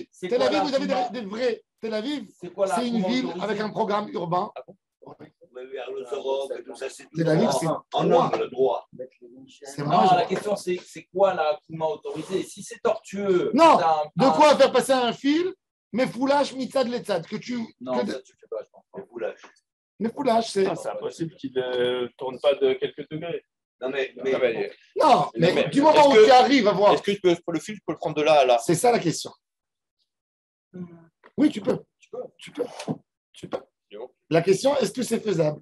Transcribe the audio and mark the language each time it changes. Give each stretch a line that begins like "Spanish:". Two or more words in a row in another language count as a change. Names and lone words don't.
French: Tel Aviv, vous avez des vrais. Tel Aviv, c'est une ville avec un programme urbain. Tel Aviv, c'est en angle droit. Non, la question, c'est quoi la Kouma autorisée? Si c'est tortueux. Non, de quoi faire passer un fil, mais foulage,
Hebrew: מצד, לצד.
French: Non, ça, tu fais pas, je pense. Mais foulage, c'est. C'est impossible qu'il ne tourne pas de quelques degrés. Non, mais du moment où tu arrives à voir. Est-ce que le fil, tu peux le prendre de là à là? C'est ça la question. Oui, tu peux. La question, est-ce que c'est faisable?